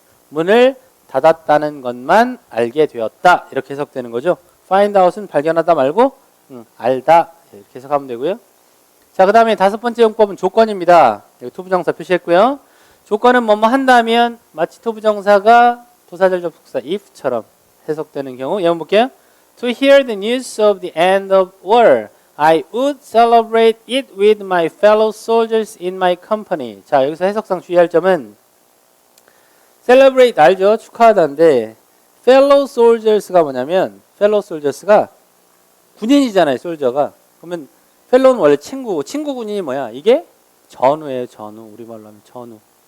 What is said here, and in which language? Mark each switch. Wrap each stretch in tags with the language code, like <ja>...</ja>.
<ko>문을 닫았다는 것만 알게 되었다. 이렇게 해석되는 거죠. find out은 발견하다 말고 알다. 이렇게 해석하면 되고요. 자, 그 다음에 다섯 번째 용법은 조건입니다. 여기 투부정사 표시했고요. 조건은 뭐뭐 한다면 마치 투부정사가 부사절 접속사 if처럼 해석되는 경우 예문 볼게요.</ko> <en>To hear the news of the end of war, I would celebrate it with my fellow soldiers in my company.</en> <ko>자, 여기서 해석상 주의할 점은 celebrate 알죠? 축하하다인데 fellow soldiers가 뭐냐면 fellow soldiers가 군인이잖아요. 솔저가. 그러면 fellow는 원래 친구 군인이 뭐야? 이게 전우예요. 전우. 우리말로 하면 전우.</ko>